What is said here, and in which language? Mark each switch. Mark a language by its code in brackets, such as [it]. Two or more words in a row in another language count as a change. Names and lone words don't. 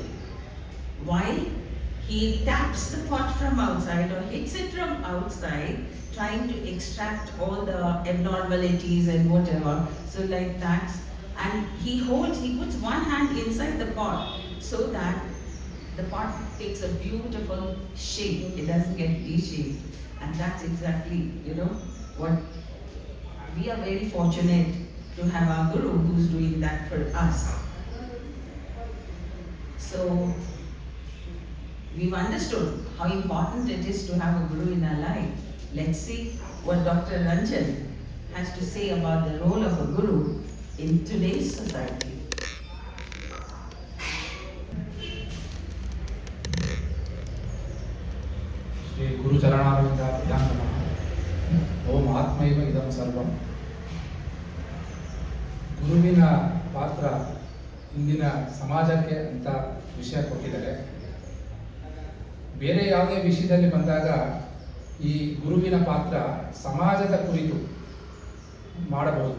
[en] While he taps the pot from outside or hits it from outside, trying to extract all the abnormalities and whatever, so like that, and he puts one hand inside the pot so that the pot takes a beautiful shape, it doesn't get reshaped, and that's exactly, what we are very fortunate to have our Guru who's doing that for us. So we've understood how important it is to have a Guru in our life. Let's see what Dr. Ranjan has to say about the role of a Guru in today's society. [sa] ಶ್ರೀ ಗುರುಚರಣಾರವಿಂದ ಧ್ಯಾನಮಃ ಓಂ ಆತ್ಮೈವ ಇದಂ ಸರ್ವಂ. [kn] ಗುರುವಿನ ಪಾತ್ರ ಇಂದಿನ ಸಮಾಜಕ್ಕೆ ಅಂತ ವಿಷಯ ಕೊಟ್ಟಿದ್ದಾರೆ. ಬೇರೆ ಯಾವುದೇ ವಿಷಯದಲ್ಲಿ ಬಂದಾಗ ಈ ಗುರುವಿನ ಪಾತ್ರ ಸಮಾಜದ ಕುರಿತು ಮಾಡಬಹುದು.